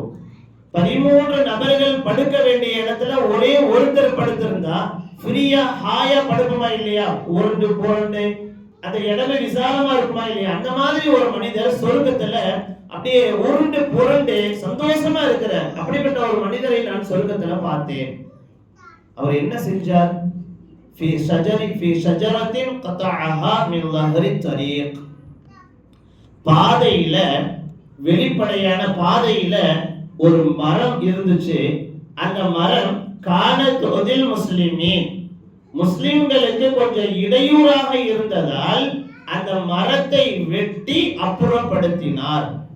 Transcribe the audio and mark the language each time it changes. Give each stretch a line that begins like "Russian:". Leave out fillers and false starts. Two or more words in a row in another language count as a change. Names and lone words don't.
Tamil: 13 நபர்கள் படுக்க வேண்டிய இடத்துல ஒரே ஒருத்தர் படுத்திருந்தா ஃப்ரீயா ஹாயா படுக்குமா இல்லையா, உருண்டு புரண்டு அந்த இடமே விசாலமா இருக்குமா இல்லையா. அந்த மாதிரி ஒரு மனிதர் சொர்க்கத்துல அப்படியே உருண்டு புரண்டு சந்தோஷமா இருக்கிற அப்படிப்பட்ட ஒரு மனிதரை நான் சொர்க்கத்துல பார்த்தேன். அவர் என்ன செஞ்சார்,
Arabic: في شجرة قطعها من ظهر الطريق,
Tamil: பாதையில, வெளிப்படையான பாதையில ஒரு மரம் இருந்துச்சு. அந்த மரம்
Arabic: كانت تؤذي المسلمين,
Tamil: முஸ்லிம்களுக்கு கொஞ்சம் இடையூறாக இருந்ததால் அந்த மரத்தை வெட்டி அப்புறப்படுத்தினார்.